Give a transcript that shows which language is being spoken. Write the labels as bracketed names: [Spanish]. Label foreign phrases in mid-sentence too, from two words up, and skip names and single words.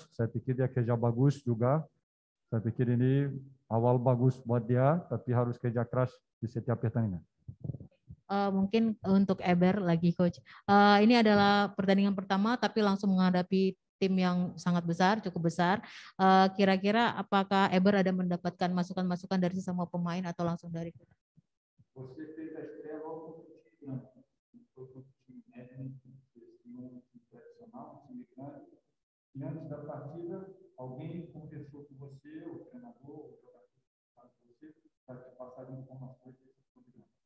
[Indonesian] Saya pikir dia kerja bagus juga. Saya pikir ini awal bagus buat dia, tapi harus kerja keras di setiap pertandingan. Mungkin untuk Eber lagi Coach. Ini adalah pertandingan pertama, tapi langsung menghadapi tim yang sangat besar, cukup besar. Kira-kira apakah Eber ada mendapatkan masukan-masukan dari semua pemain atau langsung dari kita? [Portuguese] Antes da partida, alguém conversou com você, o treinador, o jogador com você, para te passar informações desse programa?